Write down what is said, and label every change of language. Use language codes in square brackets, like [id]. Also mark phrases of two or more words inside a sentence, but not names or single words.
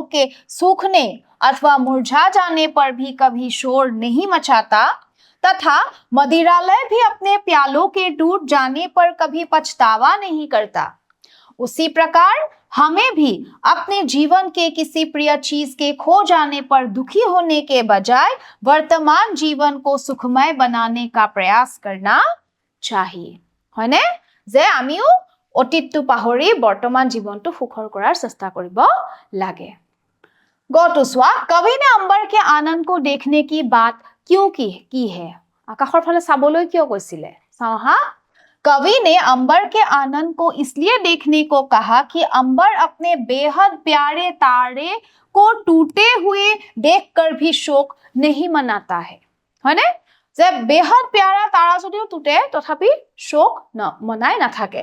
[hi] के सूखने अथवा मुरझा जाने पर भी कभी शोर नहीं मचाता, तथा मदिरालय भी अपने प्यालों के टूट जाने पर कभी पछतावा नहीं करता, उसी प्रकार हमें भी अपने जीवन के किसी प्रिय चीज के खो जाने पर दुखी होने के बजाय वर्तमान जीवन को सुखमय बनाने का प्रयास करना चाहिए। [as] হয়নে? যে আমিও অতীতটো পাহৰি বৰ্তমান জীৱনটো সুখৰ কৰাৰ চেষ্টা কৰিব লাগে। গটো চোৱা, [hi] कवि ने अंबर के आनंद को देखने की बात क्यों की है? [as] आकाशৰ ফালে চাবলৈ কিয় কৈছিলে? চাও হা। [hi] कवि ने अंबर के आनंद को इसलिए देखने को कहा कि अंबर अपने बेहद प्यारे तारे को टूटे हुए देखकर भी शोक नहीं मनाता है। है ने? যে बेहद प्यारा तारा যদিও टूटे तथापि शोक न मनाए न থাকে।